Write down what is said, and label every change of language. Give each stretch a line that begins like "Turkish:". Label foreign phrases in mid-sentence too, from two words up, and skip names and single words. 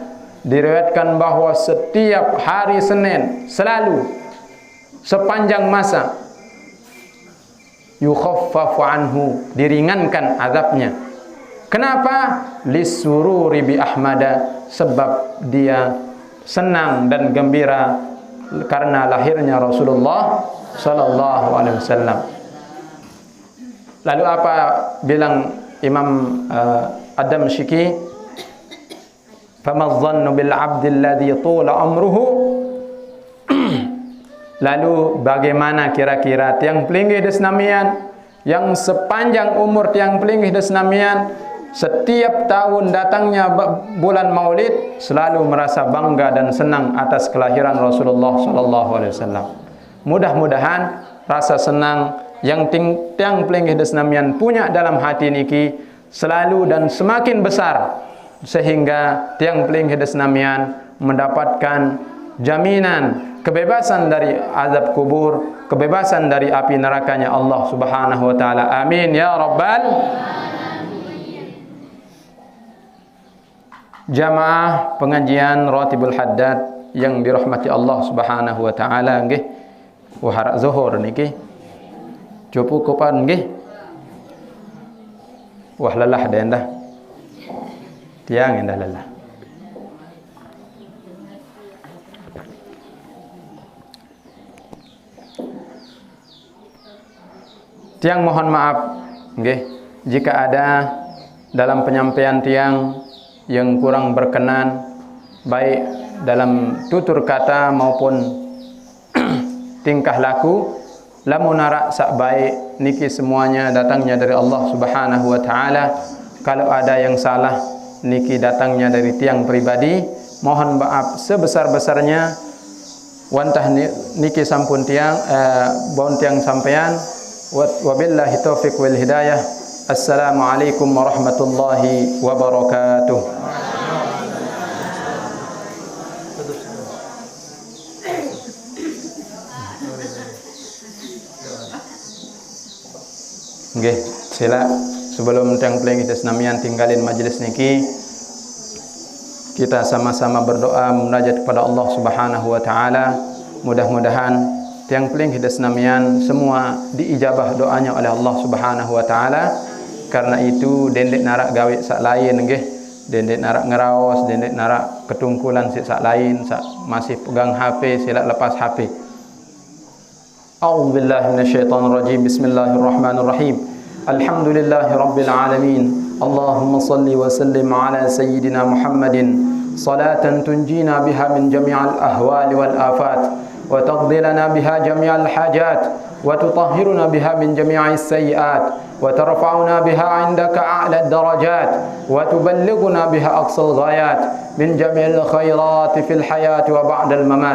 Indonesian: Diriwayatkan bahwa setiap hari Senin selalu sepanjang masa
Arabic: يخفف عنه,
Indonesian: diringankan azabnya. Kenapa?
Arabic: لسروره بأحمد,
Indonesian: sebab dia senang dan gembira karena lahirnya Rasulullah
Arabic: صلى الله عليه وسلم.
Indonesian: Lalu apa bilang Imam Ad-Damsyiki?
Arabic: فما الظن بالعبد الذي طال عمره.
Indonesian: Lalu bagaimana kira-kira
Sasak: tiang pelinggih desnamian
Indonesian: yang sepanjang umur
Sasak: tiang pelinggih desnamian,
Indonesian: setiap tahun datangnya bulan Maulid selalu merasa bangga dan senang atas kelahiran Rasulullah
Arabic: صلى الله عليه وسلم.
Indonesian: Mudah-mudahan rasa senang yang
Sasak: tiang pelinggih desnamian
Indonesian: punya dalam hati niki selalu dan semakin besar, sehingga
Sasak: tiang pelinggih desnamian
Indonesian: mendapatkan jaminan kebebasan dari azab kubur, kebebasan dari api nerakanya
Arabic: الله سبحانه وتعالى. آمين يا رب
Indonesian: jamaah pengajian Ratibul Haddad yang dirahmati
Arabic: الله سبحانه وتعالى
Indonesian: nggih.
Sasak: Wah zuhur niki cukup kupan nggih. Wah lelah dah endah. Tiang endah lelah.
Indonesian: Tiang mohon maaf nggih jika ada dalam penyampaian tiang yang kurang berkenan, baik dalam tutur kata maupun tingkah laku.
Sasak: Lamun narak sak baik niki semuanya datangnya dari
Arabic: الله سبحانه وتعالى.
Indonesian: Kalau ada yang salah niki datangnya dari tiang pribadi, mohon maaf sebesar-besarnya.
Sasak: Wantah niki sampun tiang bon tiang sampean.
Arabic: وبالله التوفيق والهداية. السلام عليكم ورحمة الله وبركاته.
Indonesian: Nggih, sila sebelum
Sasak: tiang pelinggih desnamian
Indonesian: tinggalin majelis niki, kita sama-sama berdoa munajat kepada
Arabic: الله سبحانه وتعالى.
Indonesian: Mudah-mudahan
Sasak: tiang pelinggih desnamian
Indonesian: semua diijabah doanya oleh
Arabic: الله سبحانه وتعالى.
Sasak: Karena itu dendek narak gawe sak lain nggih, dendek narak ngeraos, dendek narak ketungkulan sak lain, sak
Indonesian: masih pegang HP sila lepas HP.
Arabic: أعوذ بالله من الشيطان الرجيم. بسم الله الرحمن الرحيم. الحمد لله رب العالمين. اللهم صل وسلم على سيدنا محمد صلاة تنجينا بها من جميع الأهوال والآفات، وتقضي لنا بها جميع الحاجات، وتطهرنا بها من جميع السيئات، وترفعنا بها عندك أعلى الدرجات، وتبلغنا بها أقصى الغايات من جميع الخيرات في الحياة وبعد الممات.